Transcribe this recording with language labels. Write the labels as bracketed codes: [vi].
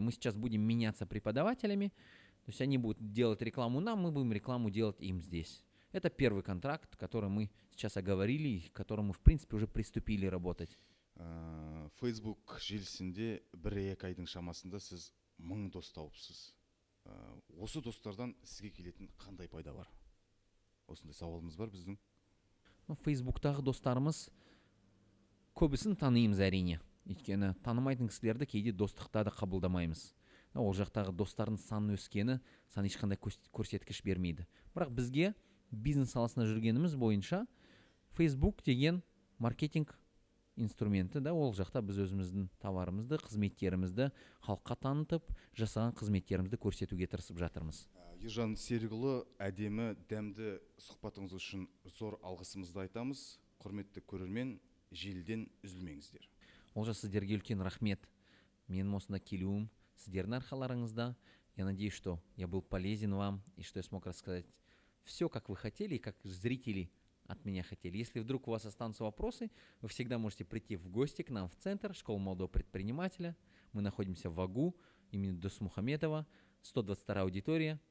[ru] Мы сейчас будем меняться преподавателями. То есть они будут делать рекламу нам, мы будем рекламу делать им здесь. Это первый контракт, который мы сейчас оговорили, и к которому, в принципе, уже приступили работать. [kk] Facebook желісінде 1-2 айдың шамасында сіз 1000 дос тауыпсыз. Осы достардан сізге келетін қандай пайда бар? Осындай сауалымыз бар біздің. Фейсбуктағы достарымыз көбісін танимыз әрине. Өйткені танымайтын кісілерді кейде достықта да қабылдамаймыз. Ол жақтағы достардың саны өскені саны ешқандай көрсеткіш бермейді. Бірақ бізге бизнес саласында жүргеніміз бойынша Facebook деген маркетинг инструменті, да, ол жақта біз өзіміздің товарымызды, қызметтерімізді халыққа танытып, жасаған қызметтерімізді көрсетуге тырысып жатырмыз. Ержан Серікұлы, әдемі, дәмді сұхбатыңыз үшін зор алғысымызды айтамыз. Құрметті көрермен, желіден үзілмеңіздер. Олжас, сіздерге үлкен рахмет. Менің осында келуім сіздердің арқаларыңызда. [ru] Я надеюсь, что я был полезен вам и что я смог рассказать все, как вы хотели и как зрители от меня хотели. Если вдруг у вас останутся вопросы, вы всегда можете прийти в гости к нам в центр Школы молодого предпринимателя. Мы находимся в Агу, имени Досмухаметова, 122 аудитория.